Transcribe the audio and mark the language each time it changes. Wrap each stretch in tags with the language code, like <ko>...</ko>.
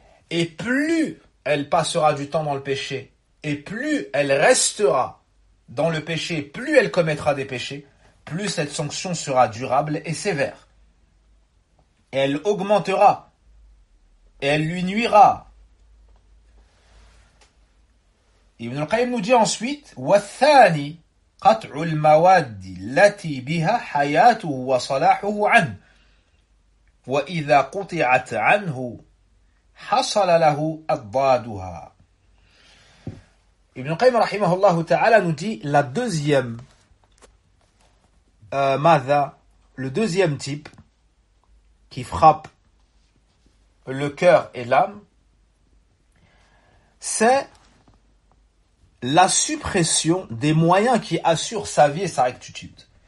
<fr>Et plus elle passera du temps dans le péché, et plus elle restera dans le péché, plus elle commettra des péchés, plus cette sanction sera durable et sévère. Et elle augmentera, et elle lui nuira.</fr> <ar>Ibn al-Qayyim</ar> <fr>nous dit ensuite,</fr> <ar>وَالثَّانِي قَطْعُ الْمَوَادِّ لَتِي بِهَا حَيَاتُهُ وَصَلَاحُهُ عَنْهُ وَإِذَا قُطِعَتْ عَنْهُ حَصَلَ لَهُ أَضَّادُهَا.</ar> <fr>Ibn al-Qayyim rahimahullah ta'ala nous dit la deuxième madha, le deuxième type qui frappe le cœur et l'âme, c'est la suppression des moyens qui assurent sa vie et sa rectitude.</fr>